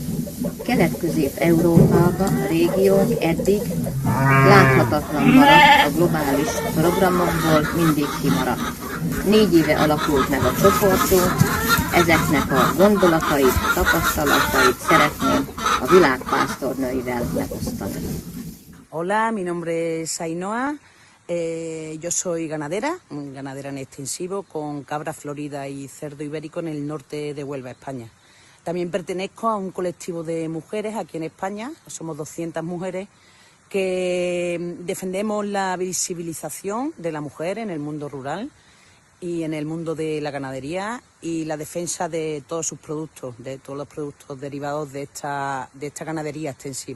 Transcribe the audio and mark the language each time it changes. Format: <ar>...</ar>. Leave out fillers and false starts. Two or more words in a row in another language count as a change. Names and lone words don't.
<hu>Kelet-Közép-Európában a régiónk eddig láthatatlan maradt, a globális programokból mindig kimaradt. 4 éve alakult meg a csoportunk, ezeknek a gondolatait, tapasztalatait szeretném a világ pásztornőivel megosztani.</hu> <es>Hola, mi nombre es Ainhoa. Yo soy ganadera en extensivo con cabra florida y cerdo ibérico en el norte de Huelva, España. También pertenezco a un colectivo de mujeres aquí en España, somos 200 mujeres, que defendemos la visibilización de la mujer en el mundo rural y en el mundo de la ganadería y la defensa de todos sus productos, de todos los productos derivados de esta ganadería extensiva.</es>